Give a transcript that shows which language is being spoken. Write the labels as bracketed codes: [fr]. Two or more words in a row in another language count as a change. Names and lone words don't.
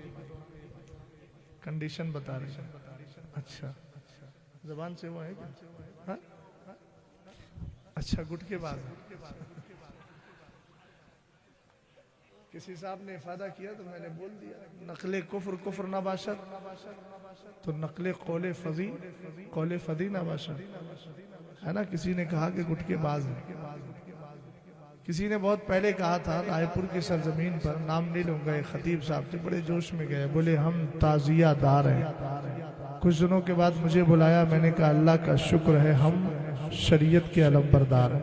[ur] کنڈیشن بتا رہے ہیں. اچھا, زبان سے وہ ہے کیا؟ اچھا, گٹ کے بعد کسی صاحب نے افادہ کیا تو میں نے بول دیا. [fa] نقل کفر کفر نہ باشد تو نقل قول فضی قول فضی نہ باشد, [ur] ہے نا. کسی نے کہا کہ گٹ کے باز ہے. کسی نے بہت پہلے کہا تھا رائے پور کی سرزمین پر, نام نہیں لوں گا, ایک خطیب صاحب تھے, بڑے جوش میں گئے, بولے ہم تعزیہ دار ہیں. کچھ دنوں کے بعد مجھے بلایا, میں نے کہا اللہ کا شکر ہے ہم شریعت کے علم بردار ہیں.